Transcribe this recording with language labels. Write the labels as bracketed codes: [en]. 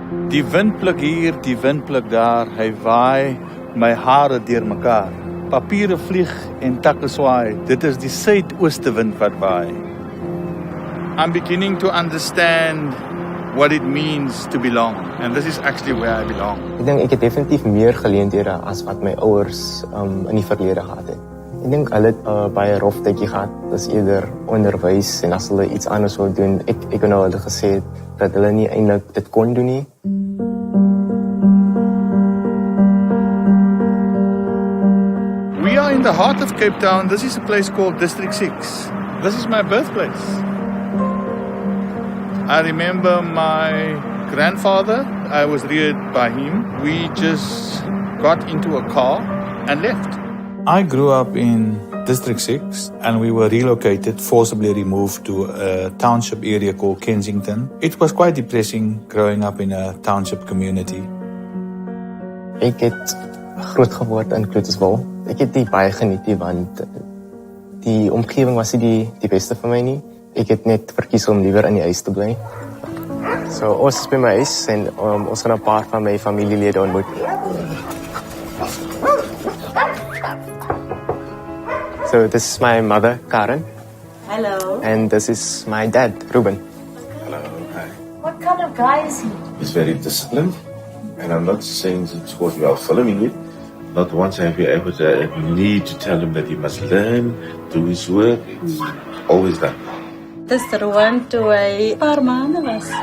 [af] Die wind pluk hier, die wind pluk daar, hy waai my hare deur mekaar. Papiere vlieg en takke swaai, dit is die suidooste wind wat waai. [en] I'm beginning to understand what it means to belong, and this is actually where I belong. [af] Ek dink ek het definitief meer geleenthede as wat my ouers in die verlede gehad het. Ek dink hulle het baie rof tydjie gehad, dis eerder onderwys en as hulle iets anders wou doen, ek het nou hulle gesê dat hulle nie eintlik dit kon doen nie. [en] We are in the heart of Cape Town. This is a place called District 6. This is my birthplace. I remember my grandfather, I was reared by him. We just got into a car and left. I grew up in District 6 and we were relocated, forcibly removed to a township area called Kensington. It was quite depressing growing up in a township community. [af] Ek het groot geword in Kloetiswil. Ek het dit baie geniet want die omgewing was nie die beste vir my nie. Ek het net verkies om liewer in die huis te bly. So ons is by my huis en ons gaan 'n paar van my familielede ontmoet. [en] So this is my mother, Karen. Hello. And this is my dad, Ruben. Hello, hi. What kind of guy is he? He's very disciplined, and I'm not saying it's because we are filming it. Not once have you ever need to tell him that he must learn, do his work. It's always done. [af] Dis Rowan toe hy 'n paar maande was.